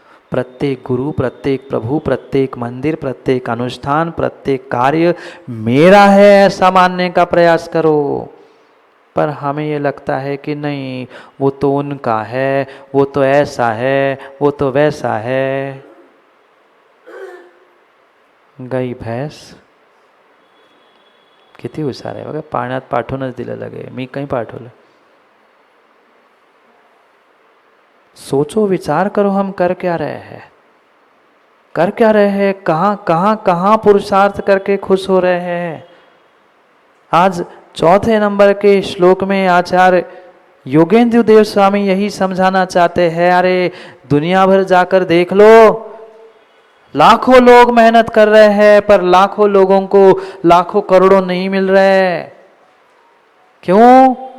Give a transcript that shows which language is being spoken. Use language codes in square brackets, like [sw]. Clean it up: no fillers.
[hi] प्रत्येक गुरु, प्रत्येक प्रभु, प्रत्येक मंदिर, प्रत्येक अनुष्ठान, प्रत्येक कार्य मेरा है ऐसा मानने का प्रयास करो। पर हमें ये लगता है कि नहीं, वो तो उनका है, वो तो ऐसा है, वो तो वैसा है। गई भैंस [mr] किती हुशार आहे बघा, पाण्यात पाठवूनच दिलं लगे, मी काही पाठवलं। [hi] सोचो, विचार करो, हम कर क्या रहे हैं, कर क्या रहे हैं, कहाँ पुरुषार्थ करके खुश हो रहे हैं। आज चौथे नंबर के श्लोक में आचार्य योगेंद्र देव स्वामी यही समझाना चाहते हैं, अरे दुनिया भर जाकर देख लो, लाखों लोग मेहनत कर रहे हैं, पर लाखों लोगों को लाखों करोड़ों नहीं मिल रहे। क्यों?